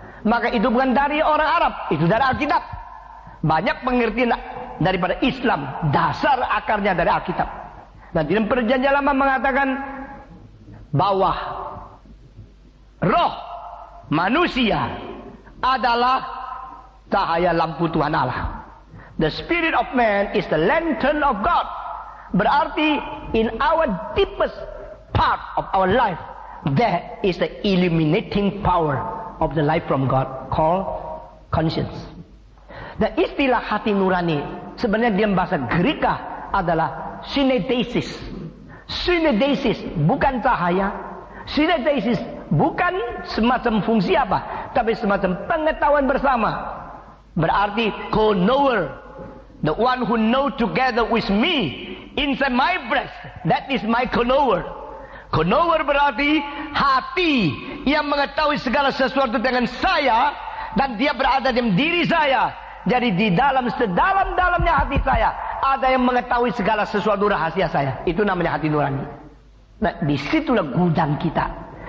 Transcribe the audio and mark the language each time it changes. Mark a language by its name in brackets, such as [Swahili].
[Indonesian] Maka itu bukan dari orang Arab, itu dari Alkitab. Banyak pengertian daripada Islam, dasar akarnya dari Alkitab. Nah, di dalam Perjanjian Lama mengatakan bahwa roh manusia adalah cahaya lampu Tuhan Allah. [English] The spirit of man is the lantern of God. [Indonesian] Berarti [English] in our deepest part of our life, there is the illuminating power of the life from God called conscience. [Indonesian] Dan istilah hati nurani sebenarnya dalam bahasa Greka adalah synedesis. Synedesis bukan cahaya. Synedesis bukan semacam fungsi apa, tapi semacam pengetahuan bersama. Berarti [English] co-knower, the one who know together with me inside my breast, that is my co-knower. [Indonesian] Co-knower berarti hati yang mengetahui segala sesuatu dengan saya, dan dia berada dalam diri saya. Jadi di dalam sedalam-dalamnya hati saya ada yang mengetahui segala sesuatu rahasia saya. Itu namanya hati nurani. Nah, disitulah gudang kita.